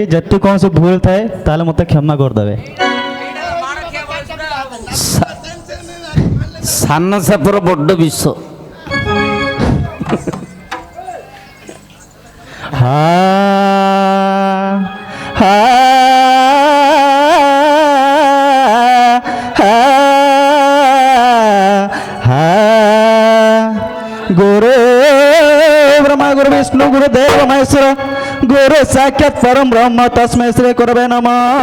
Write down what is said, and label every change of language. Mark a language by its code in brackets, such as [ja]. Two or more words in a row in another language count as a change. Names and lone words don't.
[or] ଯଦି କୌଣସି ଭୁଲ ଥାଏ ତାହେଲେ ମୋତେ କ୍ଷମା କରିଦେବେ। ସାନ ସାପର ବଡ ବିଷ। [sa] ହା ହା गुरु ब्रह्मा गुरु विष्णु गुरु देव महेश्वर गुरु साक्षात परम ब्रह्म तस्मै श्री गुरवे नमः।